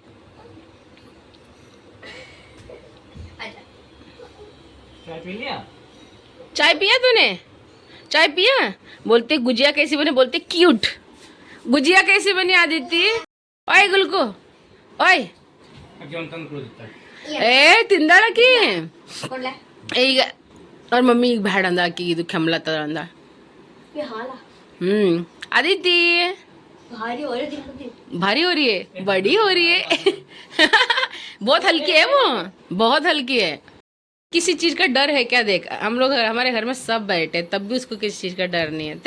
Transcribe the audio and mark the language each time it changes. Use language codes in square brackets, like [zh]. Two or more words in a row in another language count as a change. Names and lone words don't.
[hi] चाय पिया तूने? चाय पिया? बोलते गुजिया कैसी बने? बोलते क्यूट। गुजिया कैसी बनी आदिति? ओए गुलको ओए [kn] ಏ ತಿಂದಾಳಕಿ ಈಗ ಅವ್ರ ಮಮ್ಮಿಗೆ ಬ್ಯಾಡ ಅಂದ ಆಕಿ ಇದು ಕೆಮ್ಲತ್ತದ ಅಂದ. [hi] आदिति भारी हो रही है, बड़ी हो रही है। बहुत हल्की है वो, बहुत हल्की है। किसी चीज का डर है क्या? देख हम लोग हमारे घर में सब बैठे तब भी उसको किसी चीज का डर नहीं है।